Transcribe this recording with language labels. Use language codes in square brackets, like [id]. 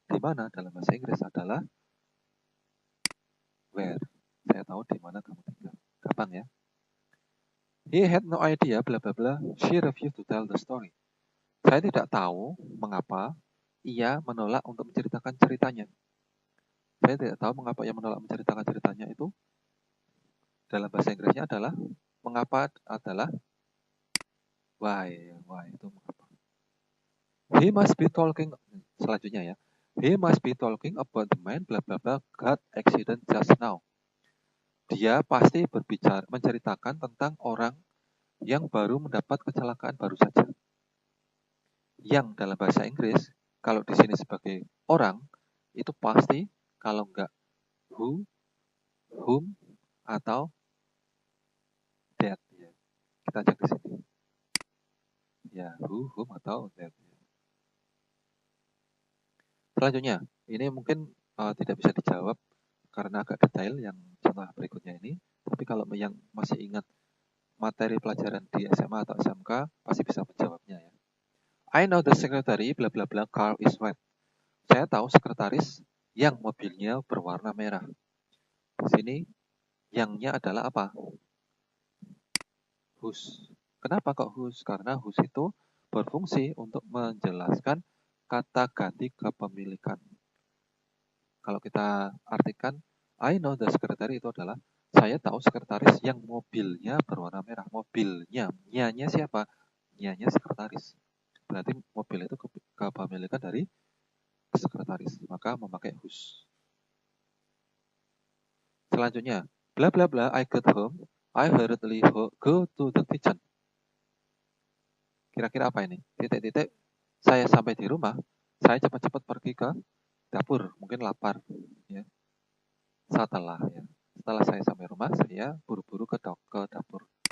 [id] Di mana dalam bahasa Inggris adalah where. Saya tahu di mana kamu tinggal. Gampang ya. [en] He had no idea bla bla bla. She refused to tell the story. [id] Saya tidak tahu mengapa ia menolak untuk menceritakan ceritanya. Saya tidak tahu mengapa ia menolak menceritakan ceritanya itu. Dalam bahasa Inggrisnya adalah mengapa adalah why. [en] Why [id] itu mengapa. [en] He must be talking [id] selanjutnya ya. [en] He must be talking about the man bla bla bla got accident just now. [id] Dia pasti berbicara menceritakan tentang orang yang baru mendapat kecelakaan baru saja. Yang dalam bahasa Inggris kalau di sini sebagai orang itu pasti kalau enggak who, whom atau that ya. Kita cek di sini. Ya, whom atau that. Selanjutnya, ini mungkin tidak bisa dijawab karena agak detail yang contoh berikutnya ini. Tapi kalau yang masih ingat materi pelajaran di SMA atau SMK, pasti bisa menjawabnya ya. [en] I know the secretary bla bla bla car is white. [id] Saya tahu sekretaris yang mobilnya berwarna merah. Di sini yangnya adalah apa? Whose. Kenapa kok whose? Karena whose itu berfungsi untuk menjelaskan kata ganti kepemilikan. Kalau kita artikan, [en] I know the secretary [id] itu adalah saya tahu sekretaris yang mobilnya berwarna merah. Mobilnya, nya siapa? Nya sekretaris. Berarti mobil itu kepemilikan dari sekretaris. Maka memakai whose. [en] Selanjutnya, bla bla bla, I got home. I hurriedly go to the kitchen. [id] Kira-kira apa ini? Titik-titik, saya sampai di rumah, saya cepat-cepat pergi ke dapur, mungkin lapar. Ya. Setelah saya sampai rumah, saya buru-buru ke dapur.